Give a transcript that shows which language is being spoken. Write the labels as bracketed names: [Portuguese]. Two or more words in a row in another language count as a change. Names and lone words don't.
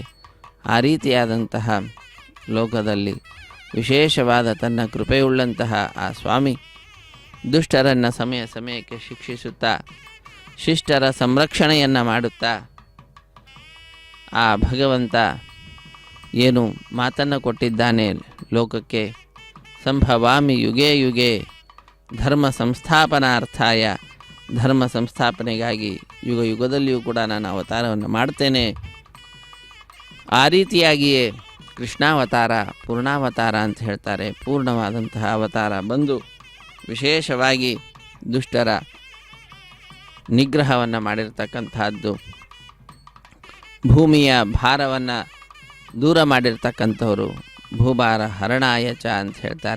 [Kannada] ಆ ರೀತಿಯಾದಂತಹ ಲೋಕದಲ್ಲಿ ವಿಶೇಷವಾದ ತನ್ನ ಕೃಪೆಯುಳ್ಳಂತಹ ಆ ಸ್ವಾಮಿ ದುಷ್ಟರನ್ನು ಸಮಯ ಸಮಯಕ್ಕೆ ಶಿಕ್ಷಿಸುತ್ತಾ ಶಿಷ್ಟರ ಸಂರಕ್ಷಣೆಯನ್ನು ಮಾಡುತ್ತಾ ಆ ಭಗವಂತ ಏನು ಮಾತನ್ನು ಕೊಟ್ಟಿದ್ದಾನೆ ಲೋಕಕ್ಕೆ, [Sanskrit] ಸಂಭವಾಮಿ ಯುಗೇ ಯುಗೇ ಧರ್ಮ ಸಂಸ್ಥಾಪನಾರ್ಥಾಯ, [Kannada] ಧರ್ಮ ಸಂಸ್ಥಾಪನೆಗಾಗಿ ಯುಗ ಯುಗದಲ್ಲಿಯೂ ಕೂಡ ನಾನು ಅವತಾರವನ್ನು ಮಾಡ್ತೇನೆ. ಆ ರೀತಿಯಾಗಿಯೇ ಕೃಷ್ಣಾವತಾರ ಪೂರ್ಣಾವತಾರ ಅಂತ ಹೇಳ್ತಾರೆ. ಪೂರ್ಣವಾದಂತಹ ಅವತಾರ ಬಂದು ವಿಶೇಷವಾಗಿ ದುಷ್ಟರ ನಿಗ್ರಹವನ್ನು ಮಾಡಿರ್ತಕ್ಕಂತಹದ್ದು, ಭೂಮಿಯ ಭಾರವನ್ನು ದೂರ ಮಾಡಿರ್ತಕ್ಕಂಥವರು, [Sanskrit] ಭೂಭಾರ ಹರಣಾಯಚ [Kannada] ಅಂತ ಹೇಳ್ತಾರೆ.